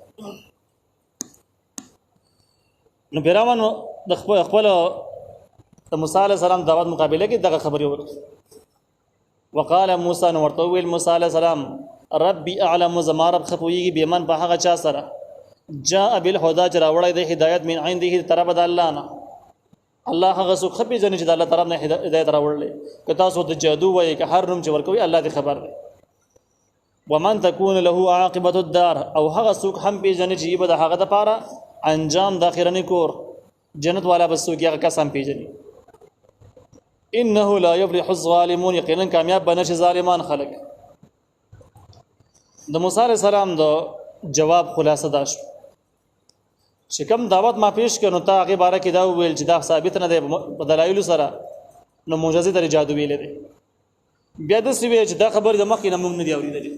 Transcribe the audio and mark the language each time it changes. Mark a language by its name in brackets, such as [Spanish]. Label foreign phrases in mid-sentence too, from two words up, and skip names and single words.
[Pashto] نو فرعون د خپل د موسی [Arabic] علیه السلام [Pashto] دعوت مقابله کې دغه خبرې ورته. وقال موسی نو ورته ویل موسی [Arabic] علیه السلام ربي اعلم [Pashto] زما رب خپويږي بمن په هغه چا سره [Arabic] جاء بالهدى [Pashto] چې راوړی د هدایت [Arabic] من عنده [Pashto] طرف د الله نه. الله هغه څوک خپې ځنه چې د الله طرف نه هدایت راوړل، که تاسو د جادو وایي که هر نوم چې ورکوي الله دې خبر دی. [Arabic] ومن تكون له عاقبه الدار، [Pashto] او هغه څوک هم پیژنې چې به د هغه د پاره انجام د اخرنی کور جنت والا بس څوک هغه کس هم پیژني. [Arabic] انه لا يفلح الظالمون، [Pashto] یقینا کامیاب بنشي ظالمان خلق. د موسی [Arabic] علیه السلام [Pashto] د جواب خلاصه دا شو چې کوم دعوت ما پیش کړو ته هغه باره کې دا ویل چې دا ثابت نه دی په دلایل سره، نو معجزې در جادو ویل دي. بیا د سوي چې دا خبر د مخکې نه موږ نه دی اورېدلې.